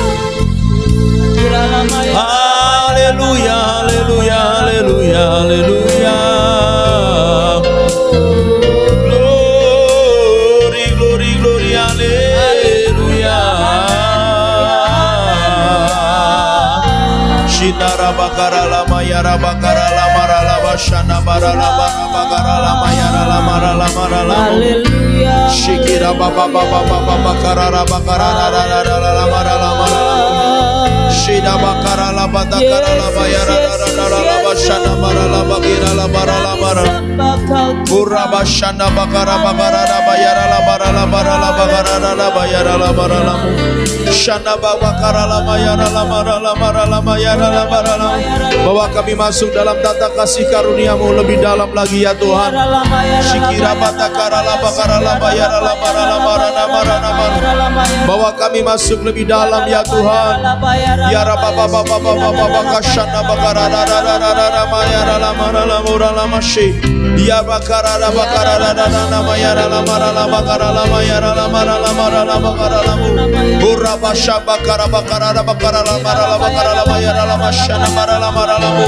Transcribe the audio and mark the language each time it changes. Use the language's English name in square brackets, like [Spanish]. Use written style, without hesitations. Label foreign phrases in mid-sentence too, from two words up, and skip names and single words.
[English] Haleluya, haleluya, haleluya, haleluya. Glory, glory, glory, haleluya. Shindara bakara lama yara bakara lama rala shana bara lama bakara lama yara lama rala mara lama. Haleluya. Shikira baba baba baba bakara bakara rala rala mara lama. Shida bakara la batakara la bayara la bashana bara la bagira la bara la bara. Pura bashana bakara bakara la bayara la bara la bara la bagara la bayara la bara la. Shana bakara la bayara la bara la bara la bayara la bara la. [Indonesian] Bawa kami masuk dalam tata kasih karunia-Mu lebih dalam lagi ya Tuhan. Shikira batakara la bakara la bayara la bara la bara la bara la bara. Bawa kami masuk lebih dalam ya Tuhan. Ya Rabba Baba Baba Baba Kashana Bakara Rara Mayara Lamara Lamura Lamashi. Ya Bakara Bakara Rara Mayara Lamara Lamara Lamayara Lamara Lamara Lamara Lamu. Ura Basha Bakara Bakara Bakara Lamara Lamara Lamayara Lamashana Mara Lamara Lamu.